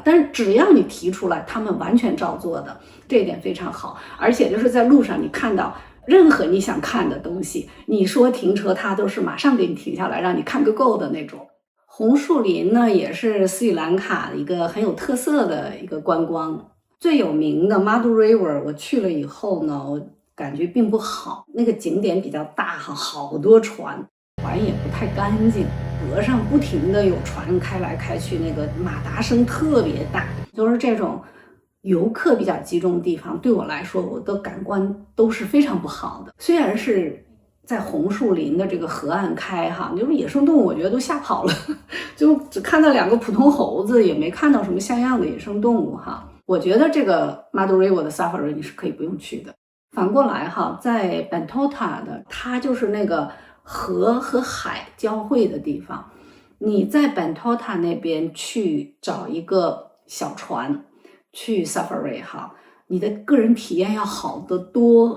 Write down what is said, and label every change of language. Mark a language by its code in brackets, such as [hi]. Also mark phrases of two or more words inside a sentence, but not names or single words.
[zh] 但是只要你提出來，他們完全照做的，這一點非常好。而且就是在路上你看到任何你想看的東西，你說停車，它都是馬上給你停下來，讓你看個夠的那種。紅樹林呢，也是斯里蘭卡的一個很有特色的一個觀光。最有名的 Madu River 我去了以後呢，我感覺並不好，那個景點比較大哈，好多船也不太乾淨，河上不停的有船開來開去，那個馬達聲特別大，就是這種遊客比較集中的地方，對我來說我的感官都是非常不好的。雖然是在紅樹林的這個河岸開哈，就是野生動物我覺得都嚇跑了，就只看到2個普通猴子，也沒看到什麼像樣的野生動物哈。我覺得這個 Madu River 的 Safari 你是可以不用去的。反過來哈，在 Bentota 的，它就是那個河和海交匯的地方。你在 Bentota 那邊去找一個小船去 Safari 哈，你的個人體驗要好得多。